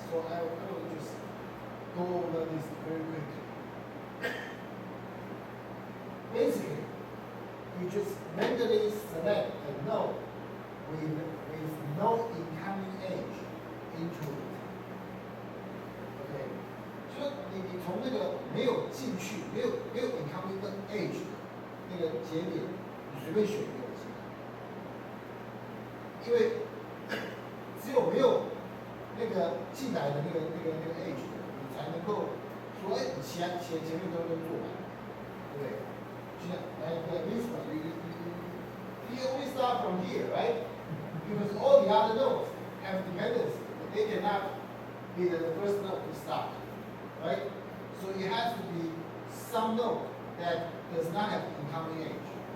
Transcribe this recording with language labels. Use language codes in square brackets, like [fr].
[en] So I will just go over this very quickly. Basically, you just mentally select a node with no incoming edge into it. Okay. [zh] 就你从那个没有进去，没有 incoming 的 edge 那个节点，你随便选一个进来，因为只有没有那个进来的那个 edge 的，你才能够说，哎，你前面都做完，对不对？就像 [en] like this one, you only start from here, right? Because all the other nodes have dependency, but they cannot be the first node to start, right? So it has to be some node that does not have incoming edge.